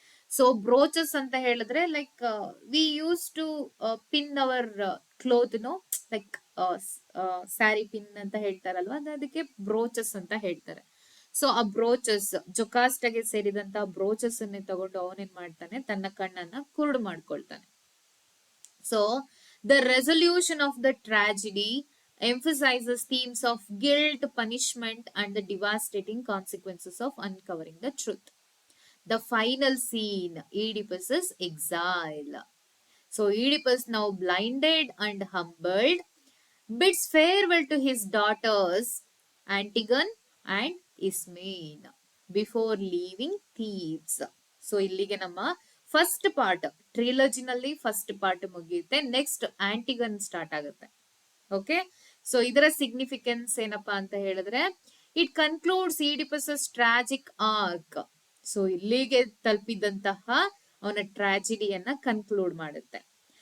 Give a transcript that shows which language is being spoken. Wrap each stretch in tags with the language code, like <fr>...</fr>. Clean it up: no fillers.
<en>so brooches</en> <kn>ಅಂತ ಹೇಳಿದ್ರೆ</kn> <en>like we use to pin our cloth like sari pin</en> <kn>ಅಂತ ಹೇಳ್ತಾರಲ್ವಾ, ಅದಕ್ಕೆ</kn> <en>brooches</en> <kn>ಅಂತ ಹೇಳ್ತಾರೆ. ಸೊ ಆ ಬ್ರೋಚಸ್ ಜೊಕಾಸ್ಟಗೆ ಸೇರಿದಂತ ಬ್ರೋಚಸ್ ಅನ್ನೇ ತಗೊಂಡು ಅವನೇನ್ ಮಾಡ್ತಾನೆ, ತನ್ನ ಕಣ್ಣನ್ನ ಕುರುಡು ಮಾಡ್ಕೊಳ್ತಾನೆ.</kn> <en>So the resolution of the tragedy emphasizes themes of guilt, punishment, and the devastating consequences of uncovering the truth. The final scene, Oedipus's exile. So Oedipus, now blinded and humbled, bids farewell to his daughters Antigone and Ismene before leaving Thebes.</en> <kn>So ಇಲ್ಲಿಗೆ ನಮ್ಮ first part, ಟ್ರಿಲಜಿನಲ್ಲಿ first part ಮುಗಿಯುತ್ತೆ. Next ಆಂಟಿಗನ್ start ಆಗುತ್ತೆ. Okay, so ಇದರ significance ಏನಪ್ಪಾ ಅಂತ ಹೇಳಿದ್ರೆ,</kn> <en>It concludes Oedipus tragic arc.</en> <kn>So ಇಲ್ಲಿಗೆ ತಲುಪಿದಂತಹ ಅವನ ಟ್ರಾಜಿಡಿಯನ್ನ ಕನ್ಕ್ಲೂಡ್ ಮಾಡುತ್ತೆ.</kn>